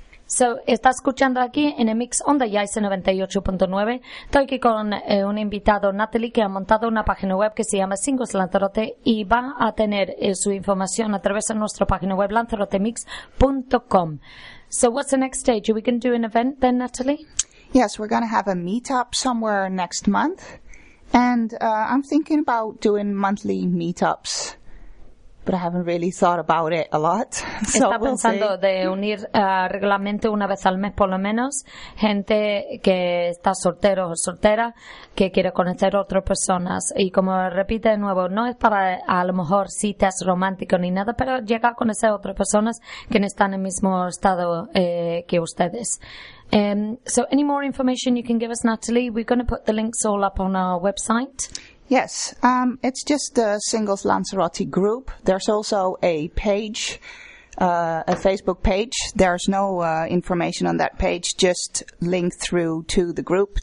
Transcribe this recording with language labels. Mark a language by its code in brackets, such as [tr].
[en] So, [es] está escuchando aquí en el Mix on the Ice 98.9. Estoy aquí con un invitado, Natalie, que ha montado una página web que se llama Singles Lanzarote y va a tener su información a través de nuestra página web, lanzarotemix.com. [en] So, what's the next stage? Are we going to do an event then, Natalie? Yes, we're going to have a meetup somewhere next month. And I'm thinking about doing monthly meetups, but I haven't really thought about it a lot. So [es] está pensando [en] we'll [es] de unir regularmente una vez al mes, por lo menos, gente que está soltero o soltera que quiere conocer otras personas. Y como repite de nuevo, no es para a lo mejor citas románticas ni nada, pero llega a conocer otras personas que no están en el mismo estado que ustedes. [en] So any more information you can give us, Natalie? We're going to put the links all up on our website. Yes, it's just the Singles Lanzarote group. There's also a page, a Facebook page. There's no information on that page, just link through to the group.